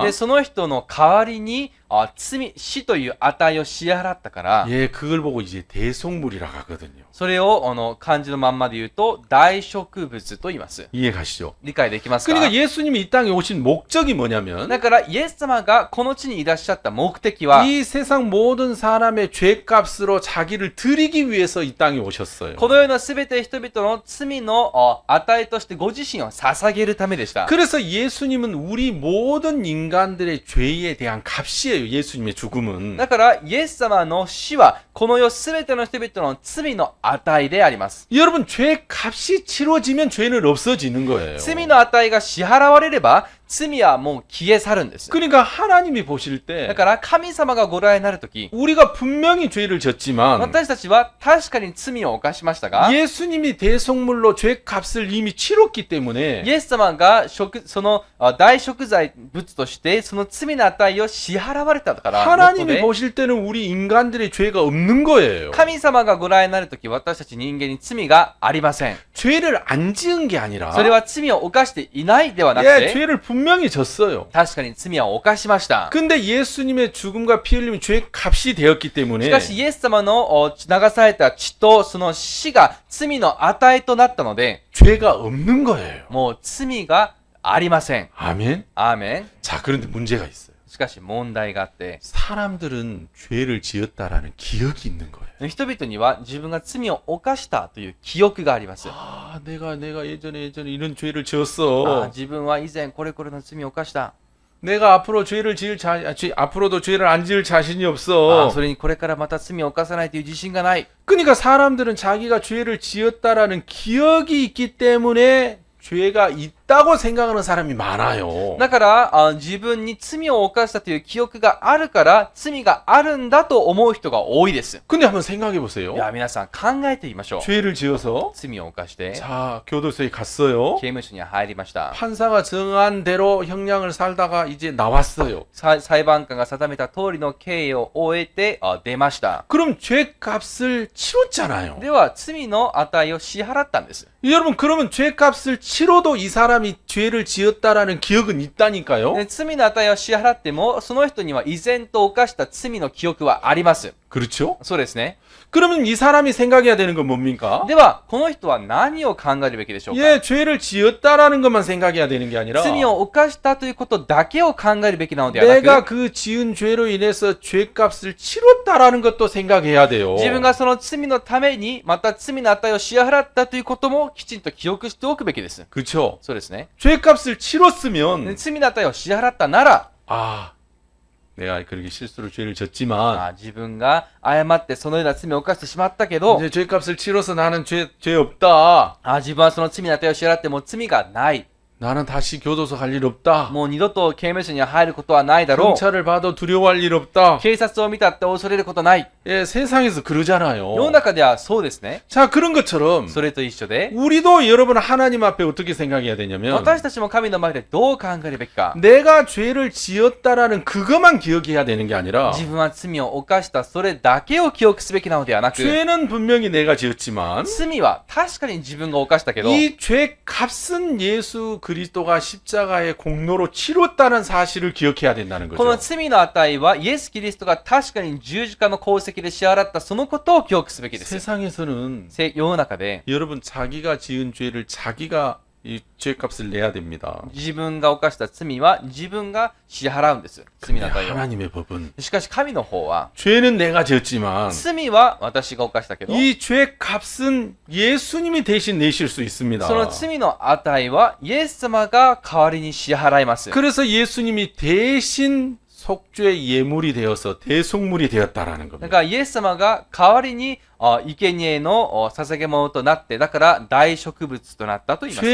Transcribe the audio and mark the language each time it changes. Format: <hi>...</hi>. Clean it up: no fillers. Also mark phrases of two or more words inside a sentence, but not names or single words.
<ja>でその人の代わりに死という値を支払ったから、</ja> <ko>예, 그걸 보고 이제 대속물이라고 하거든요.</ko> <ja>それを漢字のまんまで言うと大植物と言います。</ja> <ko>이해 가시죠?</ko> <ja>理解できますか？</ja> <ko>그러니까 예수님이 이 땅에 오신 목적이 뭐냐면</ko> <ja>だからイエス様がこの地にいらっしゃった目的は、</ja> <ko>이 세상 모든 사람의 죄값으로 자기를 드리기 위해서 이 땅에 오셨어요.</ko> <ja>この世のすべて人々の罪の値としてご自身を捧げるためでした。</ja> <ko>그래서 예수님은 우리 모든 인간들의 죄에 대한 값이에요. 예수님의 죽음은.</ko> <ja>だからイエス様の死はこの世すべての人々の罪の値であります。</ja> <ko>여러분 죄값이 치러지면 죄는 없어지는 거예요.</ko> <ja>罪の値が支払われれば罪はもう消え去るんです。</ja> <ko>그러니까 하나님이 보실</ko> <ja>だ</ja> <ko>때</ko> <ja>から神様がご覧になるとき、</ja> <ko>우리가 분명히 죄를 졌지만</ko> <ja>私たちは確かに罪を犯しましたが、</ja> <ko>예수님이 대속물로 죄값을 이미 치렀기 때문에</ko> <ja>イエス様がその大贖罪物としてその罪の値を支払われたから、</ja> <ko>하나님이 보실 때는 우리 인간들의 죄가 없는 거예요.</ko> <ja>神様がご覧になるとき、私たち人間に罪がありません。</ja> <ko>죄를 안 지은 게 아니라</ko> <ja>それは罪を犯していないではなく</ja> <ko>예,</ko> <ja>て、</ja> <ko>죄를 분명히 졌어요.</ko> <ja>確かに罪は犯しました。</ja> <ko>근데 예수님의 죽음과 피 흘림이 죄값이 되었기</ko> <ja>し</ja> <ko>때문에</ko> <ja>かしイエス様の流された血とその死が罪の値となったので、</ja> <ko>죄가 없는 거예요.</ko> <ja>もう罪がありません。</ja> <ko>아멘.</ko> <ja>アーメン。</ja> <ko>자, 그런데 문제가 있어요.</ko> <ja>しかし問題があって、</ja> <ko>사람들은 죄를 지었다라는 기억이 있는 거예요.</ko> <ja>人々には自分が罪を犯したという記憶があります。</ja> <ko>아, 내가 예전에 이런 죄를 지었어.</ko> <ja>自分は以前これこれの罪を犯した。</ja> <ko>내가 앞으로 앞으로도 죄를 안 지을 자신이 없어.</ko> <ja>それにこれからまた罪を犯さないという自信がない。</ja> <ko>그러니까 사람들은 자기가 죄를 지었다라는 기억이 있기 때문에 죄가 있다고 생각하는 사람이 많아요.</ko> <ja>だから自分に罪を犯したという記憶があるから罪があるんだと思う人が多いです。</ja> <ko>근데 한번 생각해 보세요.</ko> <ja>いや皆さん考えてみましょう。</ja> <ko>죄를 지어서</ko> <ja>罪を犯して</ja> <ko>자, 교도소에 갔어요.</ko> <ja>刑務所に入りました。</ja> <ko>판사가 정한 대로 형량을 살다가 이제 나왔어요.</ko> <ja>裁判官が定めた通りの刑を終えて出ました。</ja> <ko>그럼 죄값을 치렀잖아요.</ko> <ja>では罪の値を支払ったんです。</ja> <ko>여러분 그러면 죄값을 치러도 이 사람이 죄를 지었다라는 기억은 있다니까요.</ko> <ja>で罪の値を支払ってもその人には依然と犯した罪の記憶はあります。</ja> <ko>그렇죠?</ko> <ja>そうですね。</ja> <ko>그러면 이 사람이 생각해야 되는 건 뭡니까?</ko> <ja>ではこの人は何を考えるべきでしょうか？</ja> <ko>예, 죄를 지었다라는 것만 생각해야 되는 게 아니라</ko> <ja>罪を犯したということだけを考えるべきなのではな</ja> <ko>내가</ko> <ja>く、</ja> <ko>그 지은 죄로 인해서 죄값을 치렀다라는 것도 생각해야 돼요.</ko> <ja>自分がその罪のためにまた罪の値を支払ったということもきちんと記憶しておくべきです。</ja> <ko>그렇죠?</ko> <ja>そうですね。</ja> <ko>죄값을</ko> <ja>で</ja> <ko>치렀으면</ko> <ja>罪の値を支払ったなら、</ja> <ko>아, 내가 그렇게 실수로 죄를 졌지만</ko> <ja>自分が誤ってそのような罪を犯してしまったけど、</ja> <ko>이제 죄값을 치러서 나는 죄 없다.</ko> <ja>自分はその罪の値を支払っても罪がない。</ja> <ko>나는 다시 교도소 갈 일 없다.</ko> <ja>もう二度と刑務所に入ることはないだろう。</ja> <ko>경찰을 봐도 두려워할 일 없다.</ko> <ja>警察を見たって恐れることない。</ja> <ko>예, 세상에서 그러잖아요.</ko> <ja>世の中ではそうですね。</ja> <ko>자, 그런 것처럼</ko> <ja>それと一緒で、</ja> <ko>우리도 여러분 하나님 앞에 어떻게 생각해야 되냐면</ko> <ja>私たちも神の前でどう考えるべきか。</ja> <ko>내가 죄를 지었다라는 그것만 기억해야 되는 게 아니라</ko> <ja>自分は罪を犯したそれだけを記憶すべきなのではなく、</ja> <ko>죄는 분명히 내가 지었지만</ko> <ja>罪は確かに自分が犯したけど、</ja> <ko>이 죄 값은 예수 그리스도가 십자가의 공로로 치렀다는 사실을 기억해야 된다는</ko> <ja>この</ja> <ko>거죠.</ko> <ja>罪の値はイエス・キリストが確かに十字架の功績で支払ったそのことを記憶すべきです。</ja> <ko>세상에서는</ko> <ja>世の中で</ja> <ko>여러분 자기가 지은 죄를 자기가 이 죄값을 내야 됩니다.</ko> <ja>自分が犯した罪は自分が支払うんです。罪</ja> <ko>근데</ko> <ja>の値を。</ja> <ko>하나님의 법은</ko> <ja>しかし神の方は、</ja> <ko>죄는 내가 지었지만</ko> <ja>罪は私が犯したけど、</ja> <ko>이 죄값은 예수님이 대신 내실 수 있습니다.</ko> <ja>その罪の値はイエス様が代わりに支払います。</ja> <ko>그래서 예수님이 대신 속죄 예물이 되어서 대속물이 되었다라는</ko> <ja>だ</ja> <ko>겁니다.</ko> <ja>からイエス様が代わりに生贄の捧げ物となって、だから大植物となったと言います。</ja>